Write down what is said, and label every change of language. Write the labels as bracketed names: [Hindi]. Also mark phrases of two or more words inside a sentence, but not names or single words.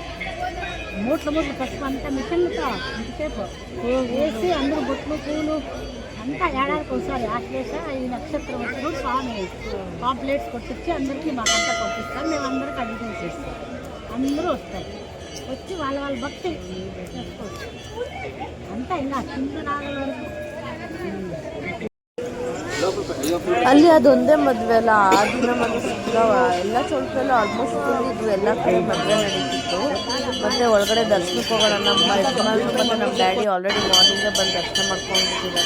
[Telugu] మూట్ల పసుపు అంతా మిషన్లతో ఇంతసేపు వేసి అందరూ బొట్లు పూలు అంతా ఏడాదికి ఒకసారి ఆశ్లేష ఈ నక్షత్రం వచ్చినప్పుడు స్వామి పాంప్లెట్స్ కొట్టించి అందరికీ మాకంతా పంపిస్తారు. మేము అందరికీ అడ్వర్టైజ్ చేస్తాం. అందరూ వస్తారు, వచ్చి వాళ్ళ భక్తి చేసుకోవచ్చు. అంతా ఇంకా కింద నాగల వరకు [Kannada] ಅಲ್ಲಿ ಅದೊಂದೇ ಮದುವೆ ಅಲ್ಲ, ಆ ದಿನ ಮತ್ತೆ ಸಿಗ್ತಾವ ಎಲ್ಲ ಚೌಲ್ಟ್ರಲ್ಲೂ [English] almost full [Kannada] ಇದ್ವು. ಎಲ್ಲ ಕಡೆ ಮದುವೆ ನಡೀತಿತ್ತು. ಮತ್ತೆ ಒಳಗಡೆ ದರ್ಶನಕ್ಕೆ ಹೋಗೋಣ. ನಮ್ಮ ಯಜಮಾನ್ರು ಮತ್ತು ನಮ್ಮ ಡ್ಯಾಡಿ [English] already morningೇ [Kannada] ಬಂದು ದರ್ಶನ ಮಾಡ್ಕೊಂಡಿದ್ದಾರೆ.